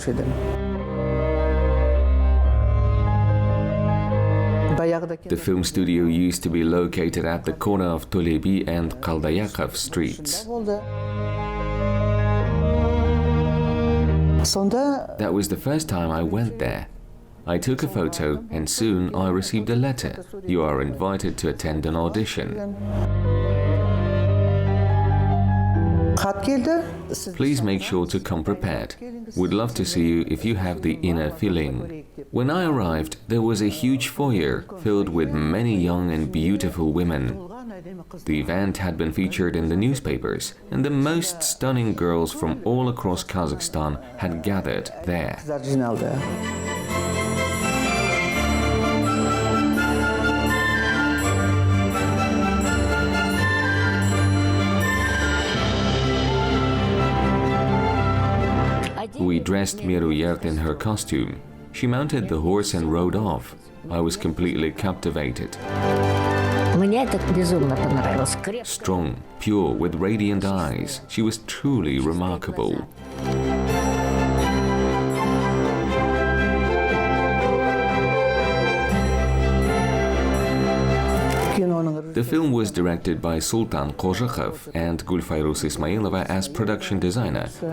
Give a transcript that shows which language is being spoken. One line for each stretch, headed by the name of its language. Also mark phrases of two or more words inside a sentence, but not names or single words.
English: The film studio used to be located at the corner of Tolebi and Kaldayakov streets. That was the first time I went there. I took a photo and soon I received a letter. You are invited to attend an audition.
Kazakh: Хат хат келді.
English: Please make sure to come prepared. We'd love to see you if you have the inner feeling. When I arrived, there was a huge foyer filled with many young and beautiful women. The event had been featured in the newspapers, and the most stunning girls from all across Kazakhstan had gathered there. Kızlar jинalды. We dressed Meruert in her costume. She mounted the horse and rode off. I was completely captivated.
Russian: Мне это безумно понравилось.
English: Strong, pure, with radiant eyes, she was truly remarkable. The film was directed by Sultan Qozhakov and Gulfayrus Ismailova as production designer.